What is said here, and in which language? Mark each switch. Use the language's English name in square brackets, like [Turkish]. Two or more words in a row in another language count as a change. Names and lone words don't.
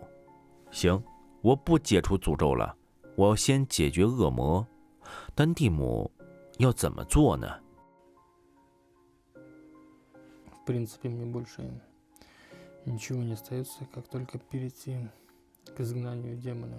[Chinese] 行，我不解除诅咒了，我要先解决恶魔。但蒂姆要怎么做呢？ [Russian] В принципе, мне больше ничего не остается, как только перейти к изгнанию демона.